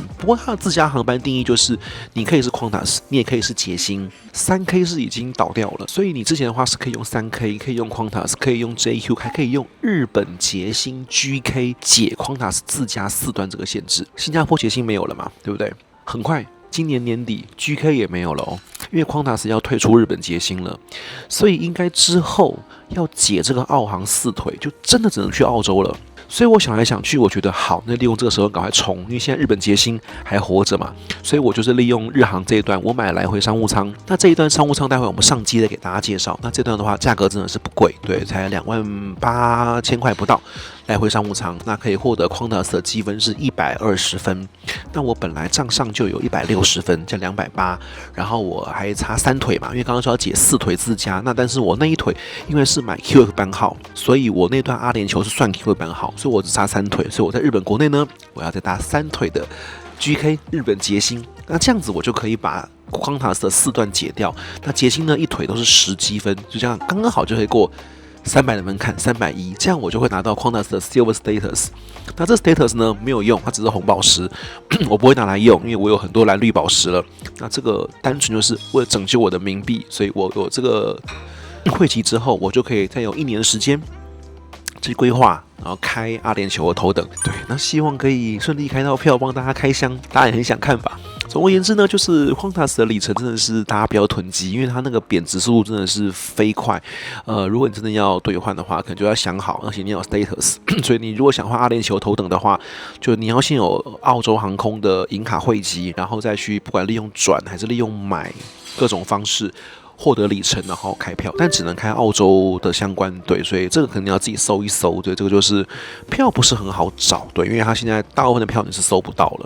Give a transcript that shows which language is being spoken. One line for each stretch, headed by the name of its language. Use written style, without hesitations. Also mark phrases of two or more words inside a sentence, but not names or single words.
Chinese: 不過它的自家航班定義就是你可以是 Quantas， 你也可以是捷星，3K 是已經倒掉了，所以你之前的話是可以用3K， 可以用 Quantas， 可以用 JQ， 還可以用日本捷星 GK 解 Quantas 自家4段这個限制。新加坡捷星沒有了嘛，對不对？很快。今年年底 GK 也沒有了哦，因為 Quantas 要退出日本捷星了，所以應該之後要解這個澳航4腿，就真的只能去澳洲了。所以我想來想去，我覺得好，那利用這個時候趕快衝，因為現在日本捷星還活着嘛，所以我就是利用日航這一段，我買來回商務艙。那這一段商務艙待會我們上機再給大家介紹。那這段的話價格真的是不貴，對，才28000塊不到。來回商務艙，那可以獲得 Quantas 的積分是120分。那我本來賬上就有160分，加280，然後我還差3腿嘛，因為剛剛說要解4腿自家，那但是我那一腿因為是買 QF 班號，所以我那段阿聯酋是算 QF 班號，所以我只差3腿，所以我在日本國內呢，我要再搭3腿的 GK 日本捷星，那這樣子我就可以把Quantas的4段解掉，那捷星呢一腿都是10 積分，就這樣剛剛好就可以過300的門檻，310，這樣我就會拿到 Quantas 的
English: Silver Status。
Chinese: 那這 Status 呢沒有用，它只是紅寶石，我不會拿來用，因為我有很多藍綠寶石了。那這個單純就是為了拯救我的冥幣，所以我有這個匯集之後，我就可以再有1年的時間去規劃，然後開阿聯酋的頭等。對，那希望可以順利開到票，幫大家開箱，大家也很想看吧。總而言之呢，就是 Quantas 的里程真的是大家不要囤積，因為它那個貶值速度真的是飛快。如果你真的要兌換的話，可能就要想好，而且你要有 status。所以你如果想換阿聯酋頭等的話，就你要先有澳洲航空的銀卡匯集，然後再去不管利用轉還是利用買各種方式獲得里程，然後開票，但只能開澳洲的相關，對，所以這個可能要自己搜一搜，对，這個就是票不是很好找，對，因為它現在大部分的票你是搜不到了。